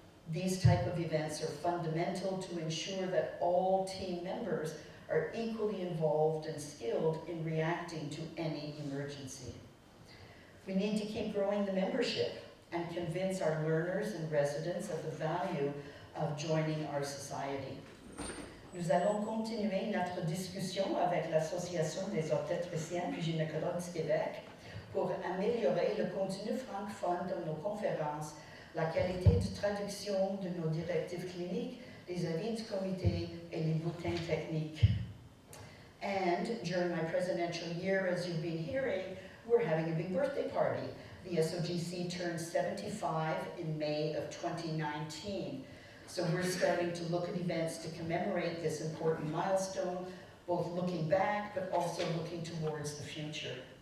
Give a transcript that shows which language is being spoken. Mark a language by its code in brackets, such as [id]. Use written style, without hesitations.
[en] These type of events are fundamental to ensure that all team members are equally involved and skilled in reacting to any emergency. We need to keep growing the membership and convince our learners and residents of the value of joining our society. [fr] Nous allons continuer notre discussion avec l'Association des obstétriciens puis gynécologues du Québec pour améliorer le contenu francophone de nos conférences, la qualité de traduction de nos directives cliniques, les avis du comité et les bulletins techniques. [en] And during my presidential year, as you've been hearing, we're having a big birthday party. The SOGC turns 75 in May of 2019. So we're starting to look at events to commemorate this important milestone, both looking back but also looking towards the future.